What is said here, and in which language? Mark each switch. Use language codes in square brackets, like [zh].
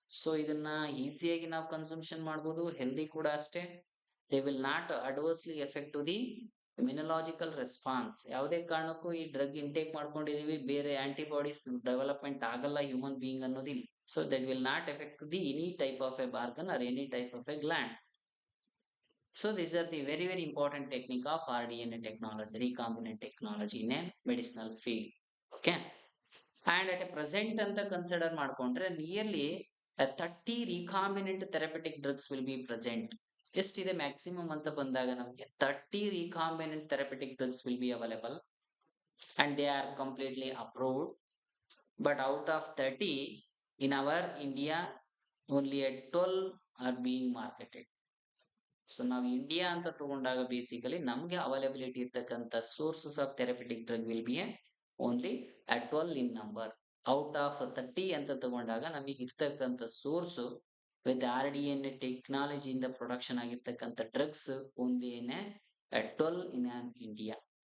[kn] So ಇದನ್ನ ಈಸಿಯಾಗಿ ನಾವು ಕನ್ಸಂಪ್ಷನ್ ಮಾಡ್ಬೋದು, ಹೆಲ್ದಿ ಕೂಡ ಅಷ್ಟೇ. [en] They will not adversely effect to the immunological response. [kn] ಯಾವುದೇ ಕಾರಣಕ್ಕೂ ಈ ಡ್ರಗ್ ಇಂಟೇಕ್ ಮಾಡ್ಕೊಂಡಿದೀವಿ, ಬೇರೆ ಆಂಟಿಬಾಡೀಸ್ ಡೆವಲಪ್ಮೆಂಟ್ ಆಗಲ್ಲ ಹ್ಯೂಮನ್ ಬೀಯಿಂಗ್ ಅನ್ನೋದಿಲ್ಲ. [en] So that will not effect the any type of a organ or any type of a gland. So these are the very important technique of rDNA technology, recombinant technology in a medicinal field. Okay. And at a present [kn] ಅಂತ consider ಮಾಡ್ಕೊಂಡ್ರೆ [en] Nearly 30 recombinant therapeutic drugs will be present. [kn] ಎಷ್ಟಿದೆ maximum ಅಂತ ಬಂದಾಗ ನಮಗೆ [en] 30 recombinant therapeutic drugs will be available and they are completely approved. But out of 30, in our India, only at 12 are being marketed. [kn] So ನಾವು India ಅಂತ ತಗೊಂಡಾಗ basically ನಮ್ಗೆ availability ಇರ್ತಕ್ಕಂಥ [en] Sources of therapeutic drug will be only at 12 in number. [kn] Out of 30 ಅಂತ ತಗೊಂಡಾಗ ನಮಗೆ ಇರ್ತಕ್ಕಂಥ source with RDNA ಟೆಕ್ನಾಲಜಿಯಿಂದ production ಆಗಿರ್ತಕ್ಕಂಥ drugs only in at 12 in on India.